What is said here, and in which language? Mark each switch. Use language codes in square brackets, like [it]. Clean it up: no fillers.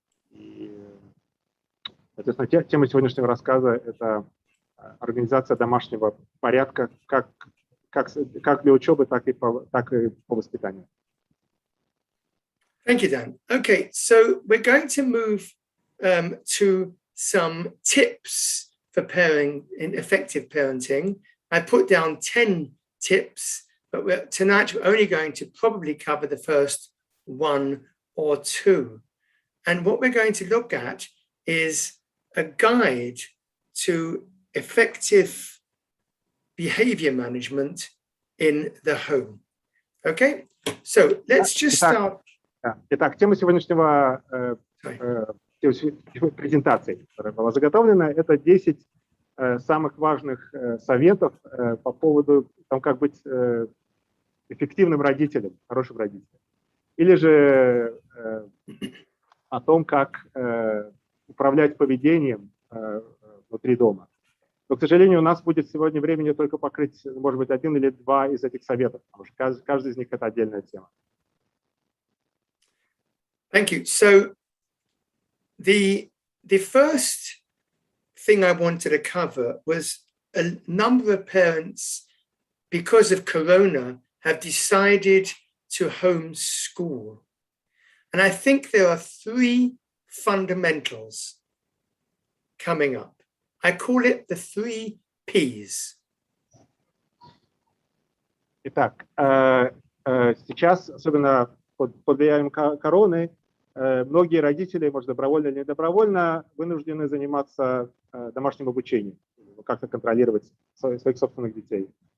[ru] И, соответственно, тема сегодняшнего рассказа – это организация домашнего порядка как для учебы, так и по воспитанию. [en] Thank you, Dan. Okay, so we're going to move to some tips for effective parenting. I put down 10 tips, but tonight we're only going to probably cover the first 1 or 2. And what we're going to look at is a guide to effective behavior management in the home. Okay, so let's just start. [ru] Итак, тема сегодняшнего презентации, которая была заготовлена, это 10 самых важных советов по поводу того, как быть эффективным родителем, хорошим родителем. Или же о том, как управлять поведением внутри дома. Но, к сожалению, у нас будет сегодня времени только покрыть, может быть, 1 или 2 из этих советов, потому что каждый из них – это отдельная тема. [en] Thank you. So the first thing I wanted to cover was a number of parents, because of Corona, have decided to homeschool. And I think there are 3 fundamentals coming up. I call it the 3 Ps. [ru] Итак, сейчас, особенно под влиянием короны, многие родители, может, добровольно или недобровольно, вынуждены заниматься домашним обучением, как-то контролировать своих собственных детей.